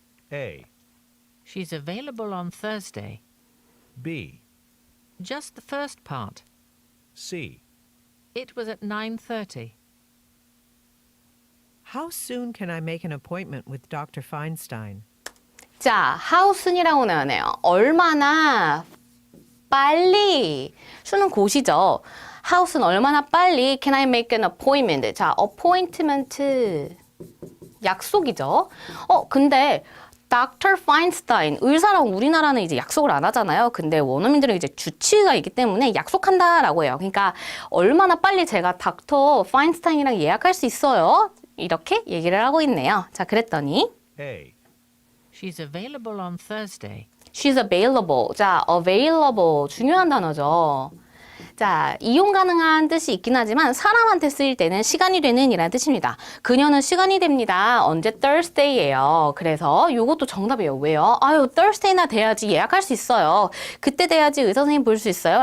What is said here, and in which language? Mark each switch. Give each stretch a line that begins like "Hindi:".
English: A. She's available on Thursday. B. Just the first part. C. It was at 9:30. How soon can I make an appointment with Dr. Feinstein?
Korean: 자,
English: how soon
Korean: 이라고 나오네요. 얼마나 빨리. 수는 곳이죠.
English: how는
Korean: 얼마나 빨리
English: can I make an appointment.
Korean: 자, appointment 약속이죠. 근데 Dr. Feinstein 의사랑 우리나라는 이제 약속을 안 하잖아요. 근데 원어민들은 이제 주치의가 있기 때문에 약속한다라고 해요. 그러니까 얼마나 빨리 제가 닥터 파인스타인이랑 예약할 수 있어요. 이렇게 얘기를 하고 있네요. 자, 그랬더니
English: A. She's available on Thursday. She's available.
Korean: 자, available 중요한 단어죠. 자, 이용 가능한 뜻이 있긴 하지만 사람한테 쓰일 때는 시간이 되는 이라는 뜻입니다. 그녀는 시간이 됩니다. 언제? Thursday예요. 그래서 이것도 정답이에요. 왜요? 아유, Thursday나 돼야지 예약할 수 있어요. 그때 돼야지 의사 선생님 볼 수 있어요.